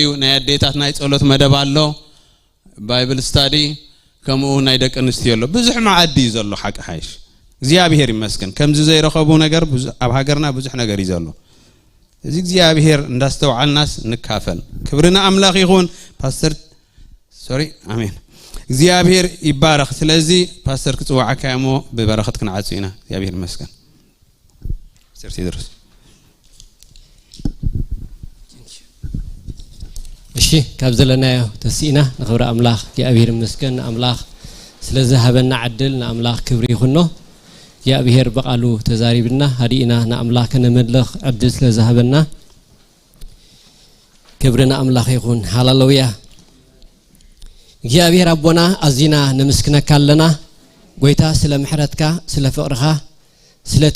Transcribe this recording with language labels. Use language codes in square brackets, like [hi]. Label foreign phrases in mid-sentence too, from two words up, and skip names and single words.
[ti] ናይ ኣዴታት ናይ ጸሎት መደብ ኣሎ [en] Bible study [ti] ከምኡ ናይ ደቂ ኣንስትዮ ኣሎ ብዙሕ ማዕዲ ዘሎ ሓቂ ሓይሽ እግዚአብሔር ይመስገን ከምዚ ዘይረኸቡ ነገር ኣብ ሃገርና ብዙሕ ነገር ይዘሎ እዚ እግዚአብሔር እንዳስተውዓልናስ ንካፈል ክብርና ኣምላኽ ይኹን ፓስተር ሶሪ አሜን እግዚአብሔር ይባረክ ስለዚህ ፓስተር ክጽዋዓካ እሞ በበረኸት ክንዓጽ ኢና እግዚአብሔር ይመስገን ሰርሲ ድረስ እሺ ካብ ዘለናዮ ተሲና ንኽብረ ኣምላኽ እግዚአብሔር ይመስገን ኣምላኽ ስለዚ ሃበና ዓድል ንኣምላኽ ክብሪ ይኹኖ እግዚአብሔር በቃሉ ተዛሪብና ሃዲና ንኣምላኽ ከነመልኽ ዕድል ስለዝሃበና ክብርና ኣምላኽ ይኹን ሃሌሉያ እግዚአብሔር አቦና አዚና ነመስክነካ ኣለና ጎይታ ስለ ምሕረትካ ስለ ፍቅርካ ስለቲ